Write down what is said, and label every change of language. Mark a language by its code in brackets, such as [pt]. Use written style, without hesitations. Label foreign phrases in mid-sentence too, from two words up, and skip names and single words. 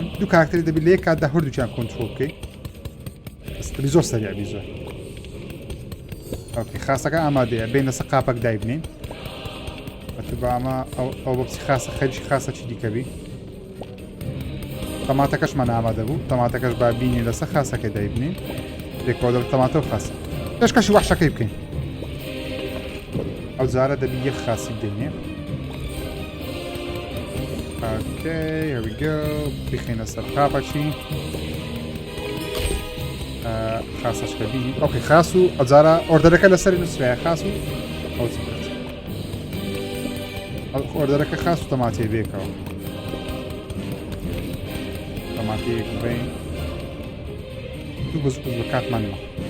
[ckb] دوو کارکتەری دەبی لێ کاتدا هەردووچیان کۆنترۆڵ بکەیت ئەستری زۆر سەریع زۆر ئۆکەی خاسەکە ئامادەیە بینە سە قاپەک دای بنین بە ئەمە ئەو بەپسی خاسە خەریکی خاسە چی دیکەبی تەماتەکەشمان ئامادە بوو تەماتەکەش با بینی لەسەر خاسەکە دای بنین لێکەوە دەبێت تەماتە و خاسە پێشکەشی وەحشەکەی بکەین ئەو جارە دەبی یەک خاسی بدەینێ [en] Okay, here we go. [ckb] بخینە سەر قاپەکی خاسەشکە بینی ئۆکەی خاس و ئەجارە ئۆردەرەکە لەسەری نووسرایە خاس و ئەو ئۆردەرەکە خاس و تەماتێ بێکەوە تەماتەیەک بڕین دوو بەز بە کاتمانەوە